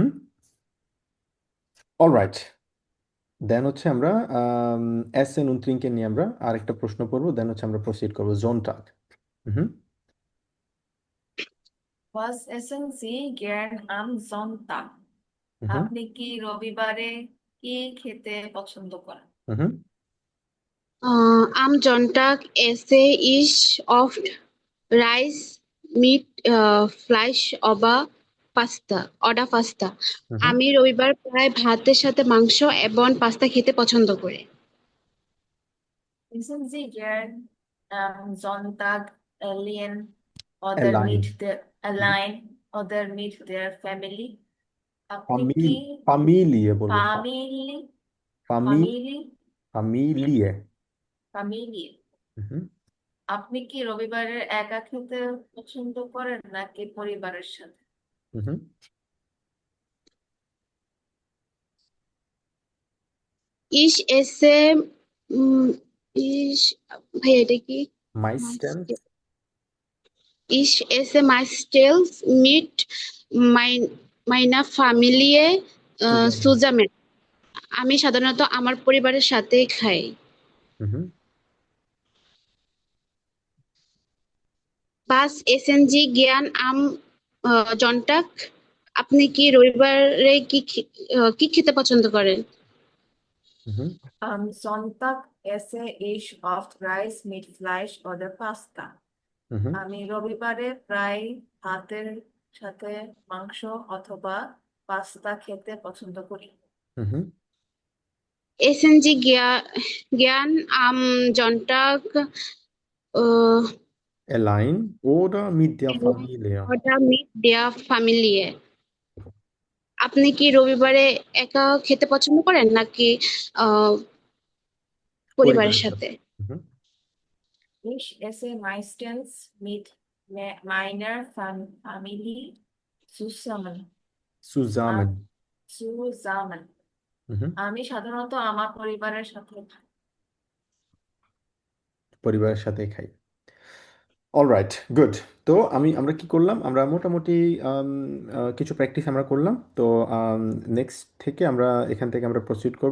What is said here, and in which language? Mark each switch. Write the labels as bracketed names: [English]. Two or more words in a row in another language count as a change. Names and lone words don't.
[Bangla] অলরাইট, দেন হচ্ছে আমরা [German] Essen und Trinken [Bangla] নিয়ে আমরা আরেকটা প্রশ্ন পড়বো, দেন হচ্ছে আমরা প্রসিড করবো জোনটাগ। হুম। [German] Was essen Sie gern am Sonntag? হুম। [Bangla] আপনি কি রবিবারে কি খেতে পছন্দ করেন? হুম। [German] Am Sonntag esse ich oft Reis mit Fleisch oder Pasta. হুম। [Bangla] আমি রবিবার প্রায় ভাতের সাথে মাংস এবং পাস্তা খেতে পছন্দ করি। [German] Essen Sie gern am Sonntag alien অ্যালাইন। oder mit der Family? [Bangla] আপনি [German] ফামিল [Bangla] কি ফামিলিয়ে বলবো। [English] family ফামি family [German] ফামিলিয়ে। [English] family হুম। [Bangla] আপনি কি রবিবারের একা খেতে পছন্দ করেন নাকি পরিবারের সাথে? হুম। [German] Ich esse উম, ich [Bangla] ভাই এটা কি? [German] মাইস্টেন্স। Ich esse meistens mit meiner Familie zusammen. [Bangla] আমি সাধারণত আমার পরিবারের সাথেই খাই। হুম। [German] Was essen Sie gern am Sonntag? [Bangla] আপনি কি রবিবারে কি খেতে পছন্দ করেন? হুম। [German] Am Sonntag esse ich oft Reis mit Fleisch oder Pasta. হুম। [Bangla] আমি রবিবারে প্রায় ভাতের সাথে মাংস অথবা পাস্তা খেতে পছন্দ করি। হুম। SNG Gyan Sonntag [German] Allein oder mit der Familie? oder mit der Familie. [Bangla] আপনি কি রবিবারে একা খেতে পছন্দ করেন নাকি আহ পরিবারের পরিবারের সাথে। সাথে? Mhm. [German] Ich esse meistens mit meiner Familie zusammen. Zusammen. Zusammen. Mhm. [Bangla] আমি সাধারণত আমার পরিবারের সাথে খাই। পরিবারের সাথে খাই। [English] Alright, good. [Bangla] তো আমরা কি করলাম, আমরা মোটামুটি কিছু প্র্যাকটিস আমরা করলাম। তো নেক্সট থেকে এখান থেকে আমরা প্রসিড করব।